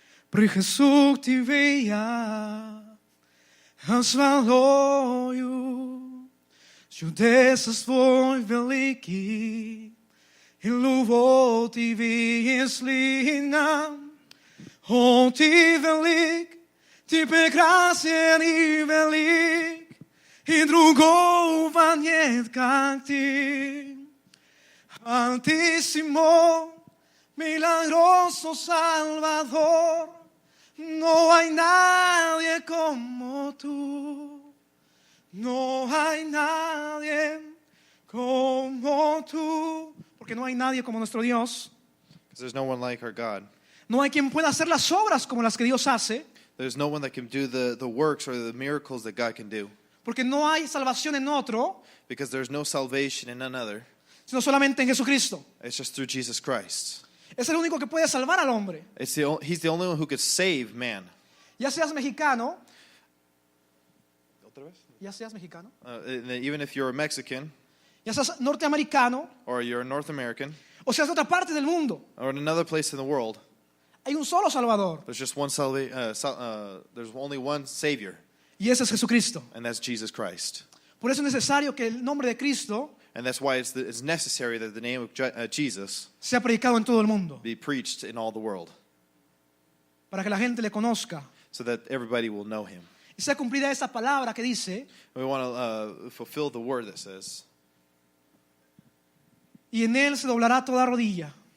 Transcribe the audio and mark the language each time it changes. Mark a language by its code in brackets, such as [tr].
[ru] При Jesús te veía, звалою, чудеса свой великий, и любовь тебе слина. О, ты велик, ты прекрасен и велик, и другого нет, как ты. [es] Altísimo, milagroso Salvador, no hay nadie como tú. No hay nadie como tú. Porque no hay nadie como nuestro Dios. [en] Because there's no one like our God. [es] No hay quien pueda hacer las obras como las que Dios hace. [en] There's no one that can do the works or the miracles that God can do. [es] Porque no hay salvación en otro, [en] Because there's no salvation in none other. [es] sino solamente en Jesucristo. [en] It's just through Jesus Christ. [es] Es el único que puede salvar al hombre. [en] He's the only one who could save man. [es] Ya seas mexicano, [en] Even if you're a Mexican [es] ya seas norteamericano, [en] or you're a North American [es] o seas de otra parte del mundo. [en] or in another place in the world, [es] Hay un solo Salvador, [en] there's just one there's only one Savior, [es] y ese es Jesucristo. [en] and that's Jesus Christ. [es] Por eso es necesario que el nombre de Cristo [en] And that's why it's necessary that the name of Jesus [es] sea predicado en todo el mundo, [en] be preached in all the world, [es] para que la gente le conozca. [en] so that everybody will know Him. [es] Y sea cumplida esa palabra que dice, [en] We want to fulfill the word that says, [es] y en él se doblará toda rodilla,